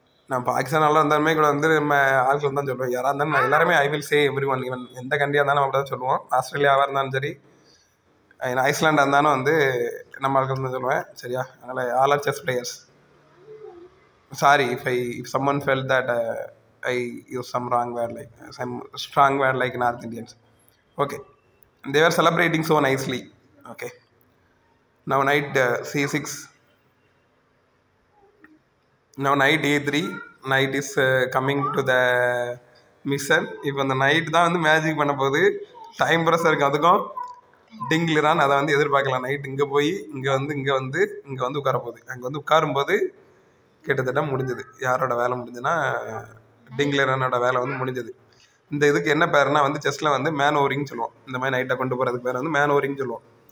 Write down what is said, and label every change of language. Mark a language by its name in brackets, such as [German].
[Tamil] நான் பாகிஸ்தானால இருந்தாலுமே கூட வந்து நம்ம ஆட்கள் தான் சொல்லுவேன், யாராக இருந்தாலும் நான் எல்லாருமே [English] I will say every one, even [Tamil] எந்த கண்ட்ரியாக இருந்தாலும் அப்படி தான் சொல்லுவோம். ஆஸ்திரேலியாவாக இருந்தாலும் சரி, ஐஸ்லாண்டாக இருந்தாலும் வந்து நம்ம ஆட்கள் தான் சொல்லுவேன், சரியா? அதனால் [English] All are chess players. Sorry if someone felt that I used some wrong word, like some strong word like North Indians. Okay, they were celebrating so nicely. Okay, now knight c6, now knight a3, knight is coming to the mission. [Tamil] இப்போ அந்த night தான் வந்து magic பண்ண போகுது, time pressure இருக்குது. அதுக்கும் டிங்லிரான் அதை வந்து எதிர்பார்க்கலாம். நைட் இங்கே போய் இங்கே வந்து உட்கார போகுது. அங்கே வந்து உட்காரும்போது கிட்டத்தட்ட முடிஞ்சது. யாரோட வேலை முடிஞ்சுன்னா டிங்லிரானோட வேலை வந்து முடிஞ்சது. இந்த இதுக்கு என்ன பேருனா வந்து செஸ்ஸில் வந்து மேன் ஓவரிங்னு சொல்லுவோம். இந்த மாதிரி நைட்டை கொண்டு போகிறதுக்கு பேர் வந்து மேன் ஓவரிங்னு சொல்லுவோம்.